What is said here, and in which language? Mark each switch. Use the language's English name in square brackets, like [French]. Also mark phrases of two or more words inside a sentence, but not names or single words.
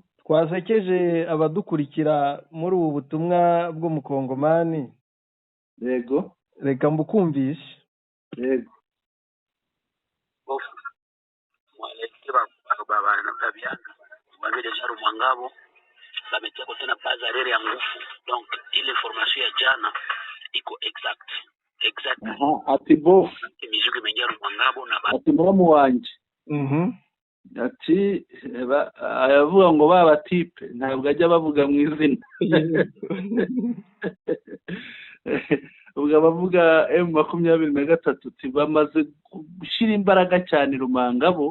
[Kinyarwanda] Twasekeje abadukurikira muri ubu butumwa bwo mu Kongomani. Yego. Reka mbukumvishe. Yego. [Swahili] Bametia tena [French] base aérienne [Swahili] ya nguvu, donc ile information ya jana iko exact. [Kinyarwanda] Ati bof [Swahili] imizuko imeingia Rumangabo na [Kinyarwanda] ati muramu wanje ati aravuga ngo baba tipe ntabwo ajya bavuga mu izina ubwo abavuga M23 bamaze gushyira imbaraga cyane Rumangabo.